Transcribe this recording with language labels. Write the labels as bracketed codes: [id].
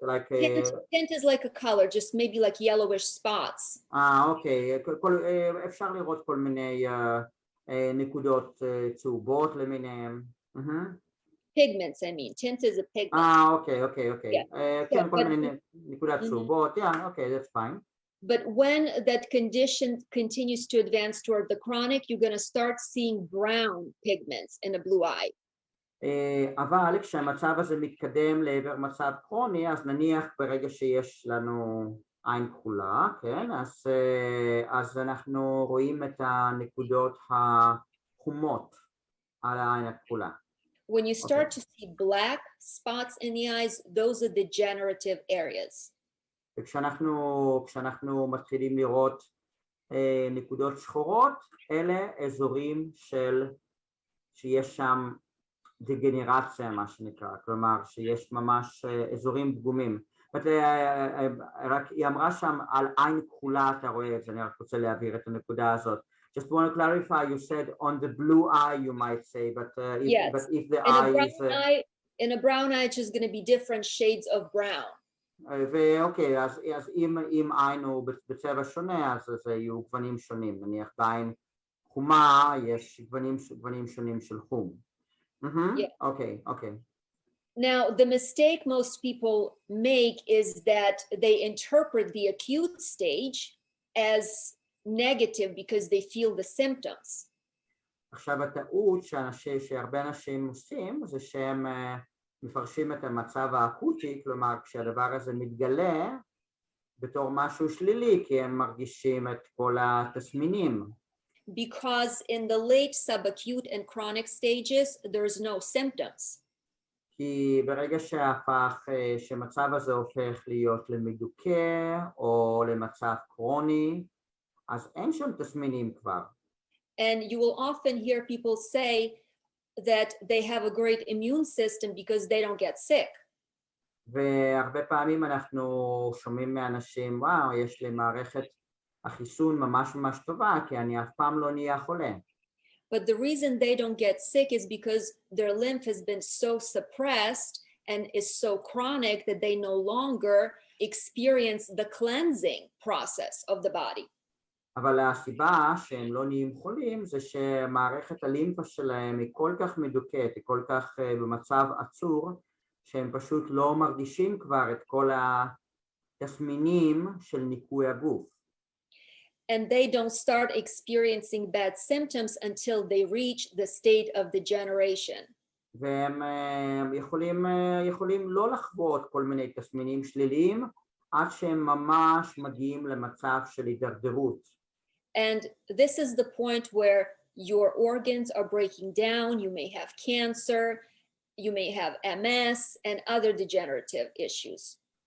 [en] Tint is like a color, just maybe like yellowish spots. [he] אוקיי, אפשר לראות כל מיני נקודות צהובות למיניהם. [en] Pigments, I mean. Tint is a pigment. [he] אוקיי. כן, כל מיני נקודות צהובות. [en] Yeah, okay, that's fine. But when that condition continues to advance toward the chronic, you're going to start seeing brown pigments in a blue eye. [he] אבל כשהמצב הזה מתקדם לעבר מצב כרוני, אז נניח ברגע שיש לנו עין כחולה, כן? אז אנחנו רואים את הנקודות החומות על העין הכחולה. [en] When you start to see black spots in the eyes, those are the degenerative areas. [he] וכשאנחנו מתחילים לראות נקודות שחורות, אלה אזורים שיש שם דגנרציה, מה שנקרא, כלומר שיש ממש אזורים פגומים. רק היא אמרה שם על עין כחולה, אתה רואה את זה, אני רק רוצה להעביר את הנקודה הזאת. [en] Just want to clarify, you said on the blue eye, you might say, but if the eye is... In a brown eye, it's just going to be different shades of brown. [he] ואוקיי, אז אם עין הוא בצבע שונה, אז יהיו גוונים שונים. נניח בעין חומה יש גוונים שונים של חום. [en] Okay. Now, the mistake most people make is that they interpret the acute stage as negative because they feel the symptoms. [he] עכשיו הטעות שהרבה אנשים עושים זה שהם מפרשים את המצב האקוטי, כלומר כשהדבר הזה מתגלה בתור משהו שלילי, כי הם מרגישים את כל התסמינים. [en] Because in the late subacute and chronic stages, there's no symptoms. [he] כי ברגע שמצב הזה הופך להיות למדוכא או למצב כרוני, אז אין שם תסמינים כבר. [en] And you will often hear people say that they have a great immune system because they don't get sick. [he] והרבה פעמים אנחנו שומעים מאנשים, וואו, יש לי מערכת החיסון ממש טובה, כי אני אף פעם לא נהיה חולה. [en] But the reason they don't get sick is because their lymph has been so suppressed and is so chronic that they no longer experience the cleansing process of the body. [he] אבל הסיבה שהם לא נהיים חולים זה שמערכת הלימפה שלהם היא כל כך מדוכאת, היא כל כך במצב עצור, שהם פשוט לא מרגישים כבר את כל התסמינים של ניקוי הגוף. [en] And they don't start experiencing bad symptoms until they reach the state of degeneration. [he] והם יכולים לא לחוות כל מיני תסמינים שליליים עד שהם ממש מגיעים למצב של הידרדרות. [en] And this is the point where your organs are breaking down. You may have cancer, you may have MS and other degenerative issues.